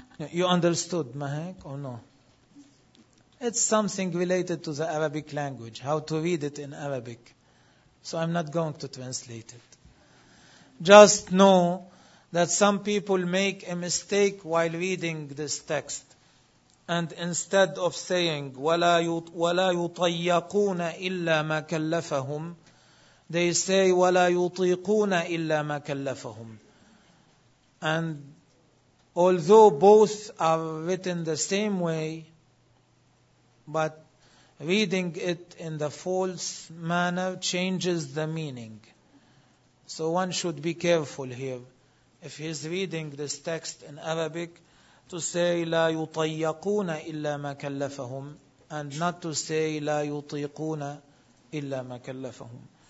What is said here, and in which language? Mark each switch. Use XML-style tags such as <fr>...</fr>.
<en>You understood, Mahek, or no? It's something related to the Arabic language, how to read it in Arabic. So I'm not going to translate it. Just know that some people make a mistake while reading this text. And instead of saying,</en> <ar>وَلَا يُطَيَّقُونَ إِلَّا مَا كَلَّفَهُمْ,</ar> <en>they say,</en> <ar>وَلَا يُطِيقُونَ إِلَّا مَا كَلَّفَهُمْ.</ar> <en>And although both are written the same way, but reading it in the false manner changes the meaning. So one should be careful here. If he is reading this text in Arabic, to say</en> <ar>لا يطيقون إلا ما كلفهم,</ar> <en>and not to say</en> <ar>لا يطيقون إلا ما كلفهم.</ar>